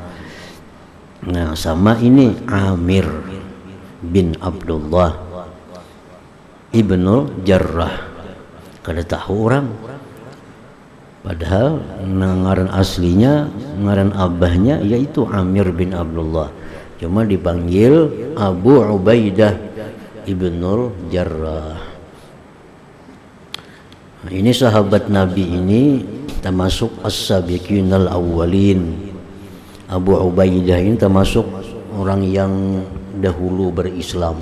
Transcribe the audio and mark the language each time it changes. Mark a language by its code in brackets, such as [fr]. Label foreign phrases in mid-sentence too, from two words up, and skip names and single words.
[id] Nah, sama ini Amir bin Abdullah ibnul Jarrah. [bjn] Kada tahu orang. Padahal ngaran aslinya, ngaran abahnya yaitu Amir bin Abdullah. [id] Cuma dipanggil Abu Ubaidah ibnul Jarrah. Nah, ini sahabat Nabi ini termasuk [ar] السابقين الأولين. [id] Abu Ubaidah ini termasuk orang yang dahulu berislam.